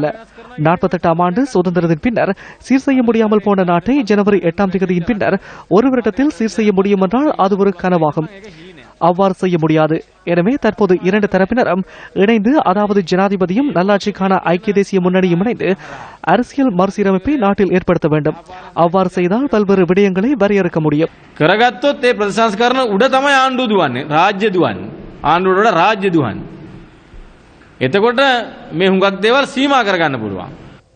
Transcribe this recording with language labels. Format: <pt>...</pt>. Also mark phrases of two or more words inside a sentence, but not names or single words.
<ta>48ஆம் ஆண்டு சுதந்திரத்தின் பின்னர் சீர் செய்ய முடியாமல் போன நாட்டை ஜனவரி 8ஆம் தேதியின் பின்னர் ஒரு வருடத்தில் சீர் செய்ய முடியும் என்றால் அது ஒரு கனவாகும். அவ்வாறு செய்ய முடியாது. எனவே தற்போது 2 தரப்பினரும் இணைந்து, அதாவது ஜனாதிபதியும் நல்லாட்சிக்கான ஐக்கிய தேசிய முன்னணியும் இணைந்து அரசியல் மறுசீரமைப்பை நாட்டில் ஏற்படுத்த வேண்டும். அவ்வாறு செய்தால் பல்வேறு விடயங்களை வரையறுக்க முடியும்.</ta> <si>කරගත්තොත් ඒ ප්‍රතිසංස්කරණ උඩ තමයි ආණ්ඩුව දුවන්නේ, රාජ්‍ය දුවන්නේ. ආණ්ඩුවට වඩා රාජ්‍ය දුවන්නේ. එතකොට මේ හුඟක් දේවල් සීමා කරගන්න පුළුවන්.</si>